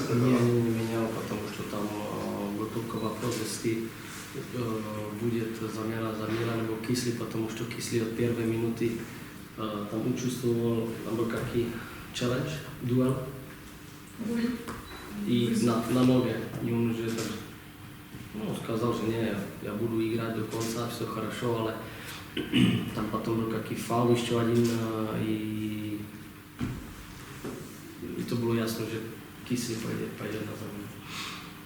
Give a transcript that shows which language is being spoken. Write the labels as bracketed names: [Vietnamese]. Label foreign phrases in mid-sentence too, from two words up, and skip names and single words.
[Russian] Не менял, потому что там был только вопрос, если будет замена либо Кисли, потому что Кисли от первой минуты там учувствовал, там был какой челлендж, дуэл. И на ноге. И он уже так, сказал, что не, я буду играть до конца, все хорошо, але там потом был какой фаул еще один, и [Czech] to bylo jasno, že Kysly pojede na zaměnu.